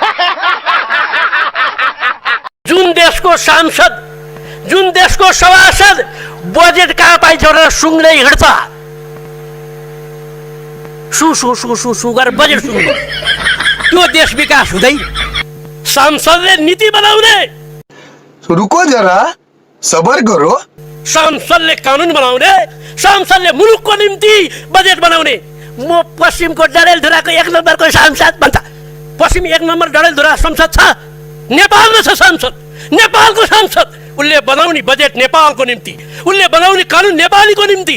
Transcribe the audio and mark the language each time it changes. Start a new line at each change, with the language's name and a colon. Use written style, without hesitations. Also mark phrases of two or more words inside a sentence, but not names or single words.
Nepali: जुन देशको सांसद, जुन देशको सभासद बजेट कहाँ पाइन्छ भनेर सुँग्दै हिँड्छ, सु गरेर बजेट सुँग्नु, त्यो देश विकास हुँदैन। सांसदले नीति बनाउने,
Hindi: रुको जरा सबर करो,
Nepali: सांसदले कानुन बनाउने, सांसदले मुलुकको निम्ति बजेट बनाउने। म पश्चिमको डडेलधुराको 1 नम्बरको सांसद भन्छ, पश्चिम 1 नम्बर डडेलधुरा संसद छ, नेपालमा छ सांसद, नेपालको सांसद। उसले बनाउने बजेट नेपालको निम्ति, उसले बनाउने कानुन नेपालीको निम्ति।